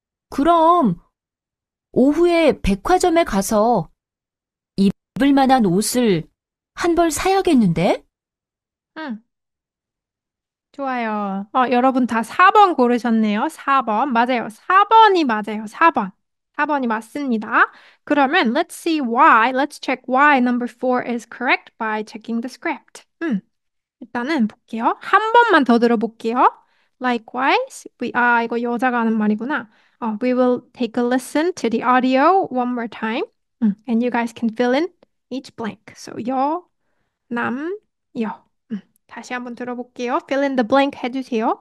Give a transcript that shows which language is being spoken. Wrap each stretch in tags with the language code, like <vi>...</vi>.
<ko>그럼 오후에 백화점에 가서 입을 만한 옷을 한 벌 사야겠는데? 응, 좋아요. 여러분 다 4번 고르셨네요. 4번. 맞아요. 4번이 맞아요. 4번. 4번이 맞습니다.</ko> <en>그러면 let's see why. Let's check why number 4 is correct by checking the script.</en> <ko>일단은 볼게요. 한 번만 더 들어볼게요. Likewise, 이거 여자가 하는 말이구나.</ko> <en>We will take a listen to the audio one more time. And you guys can fill in each blank. So, 남, 여.</en> <ko>다시 한번 들어볼게요.</ko> <en>Fill in the blank 해주세요.</en>